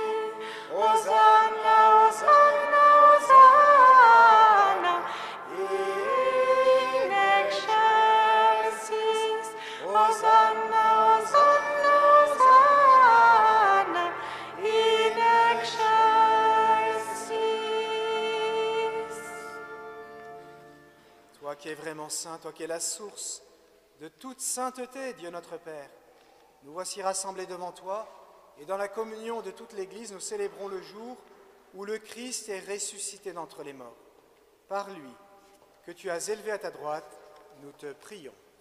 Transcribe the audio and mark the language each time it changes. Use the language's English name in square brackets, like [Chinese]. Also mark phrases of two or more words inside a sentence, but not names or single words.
[Latin] Hosanna, Hosanna, Hosanna, in excelsis. Hosanna, Hosanna, Hosanna, in excelsis. [French] Toi qui es vraiment saint, toi qui es la source de toute sainteté, Dieu notre Père, nous voici rassemblés devant toi, et dans la communion de toute l'Église, nous célébrons le jour où le Christ est ressuscité d'entre les morts. Par lui, que tu as élevé à ta droite, nous te prions.